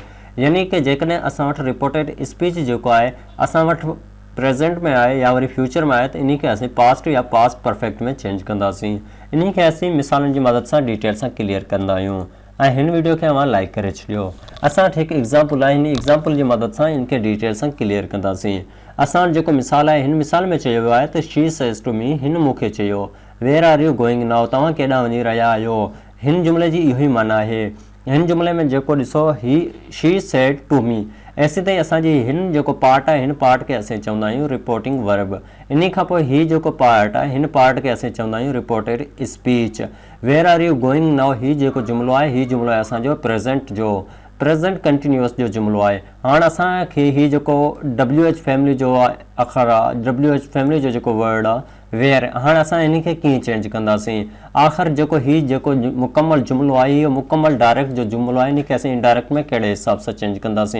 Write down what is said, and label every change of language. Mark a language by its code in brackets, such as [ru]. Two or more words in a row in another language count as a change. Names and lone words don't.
[sd] यानी कि जेकॾहिं असां वटि [en] reported speech [sd] जेको आहे असां वटि प्रेज़ेंट में आहे या वरी फ्यूचर में आहे त इन खे असीं पास्ट या [en] past perfect [sd] में चेंज कंदासीं। इन खे असीं मिसालनि जी मदद सां डिटेल सां क्लियर कंदा आहियूं ऐं हिन वीडियो खे अव्हां लाइक करे छॾियो। असां वटि हिकु एग्ज़ाम्पल आहे, हिन एग्ज़ाम्पल जी मदद सां इन खे डिटेल सां क्लियर कंदासीं। असां वटि जेको मिसाल आहे, हिन मिसाल में चयो वियो आहे त [en] she says to me, [sd] हिन मूंखे चयो। [en] Where are you going now, [sd] तव्हां केॾांहुं वञी रहिया आहियो। हिन जुमिले जी इहो ई माना आहे। हिन जुमिले में जेको ॾिसो [en] she said to me, [sd] ऐसी ताईं असांजी हिन जेको पार्ट आहे हिन पार्ट खे असीं चवंदा आहियूं [en] reporting verb. [sd] इन खां पोइ हीउ जेको पार्ट आहे हिन पार्ट खे असीं चवंदा आहियूं [en] reported speech. Where are you going now, [sd] हीउ जेको जुमिलो आहे हीउ जुमिलो आहे असांजो प्रेज़ेंट जो, [en] present continuous [sd] जो जुमिलो आहे। हाणे असांखे हीउ जेको [en] WH family [sd] जो अख़र आहे, [en] WH family [sd] जो जेको वर्ड आहे वेयर, हाणे असां इन खे कीअं चेंज कंदासीं। आख़िर जेको मुकमल जुमिलो आहे इहो मुकमल डायरेक्ट जो जुमिलो आहे, इन खे असीं इनडायरेक्ट में कहिड़े हिसाब सां चेंज कंदासीं।